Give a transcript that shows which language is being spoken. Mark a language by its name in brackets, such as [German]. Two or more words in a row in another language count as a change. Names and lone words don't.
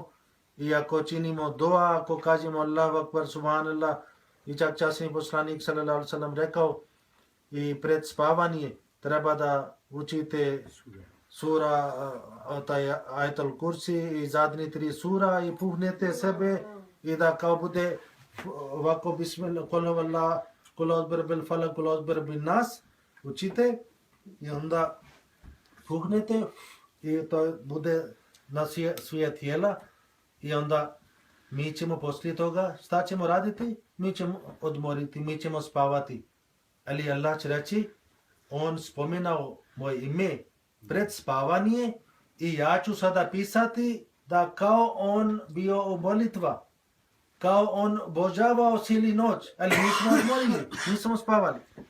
[Bosnian] i ako činimo dua, ako kažemo [Arabic] الله أكبر، سبحان الله, [Bosnian] i čak časni poslanik [Arabic] صلى الله عليه وسلم [Bosnian] rekao i pred spavanje treba da učite sura, taj Ajetul Kursi i zadnji 3 sura i puhnete sebe i da kao bude ovako [Arabic] بسم الله، قل هو الله، قل أعوذ بالفلق، قل أعوذ بالناس, [Bosnian] učite i onda puhnete i to bude na sve tijela i onda mi ćemo poslije toga, šta ćemo raditi? Mi ćemo odmoriti, mi ćemo spavati. Ali Allah će reći, on spomenao moje ime pred spavanje i ja ću sada pisati da kao on bio u molitva, kao on božavao cijeli noć, ali nismo odmorili, nismo spavali.